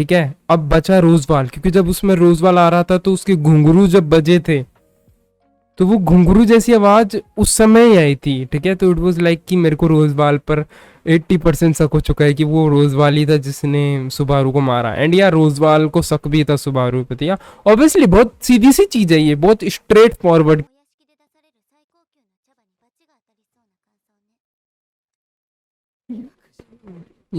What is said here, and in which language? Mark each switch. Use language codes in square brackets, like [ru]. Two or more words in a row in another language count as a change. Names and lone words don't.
[hi] ठीक है अब बचा रोजवाल, क्योंकि जब उसमें रोजवाल आ रहा था तो उसके घुंघरू जब बजे थे तो वो घुंघरू जैसी आवाज उस समय ही आई थी। ठीक है तो [en] it was like [hi] कि मेरे को रोजवाल पर 80% शक हो चुका है कि वो रोजवाल ही था जिसने सुबारू को मारा। एंड यार रोजवाल को शक भी था सुबारू पे, या ऑब्वियसली बहुत सीधी सी चीज है ये, बहुत [en] straight forward. [ja] お屋敷で出される最高級の茶葉にバチが当たりそうな感想ね。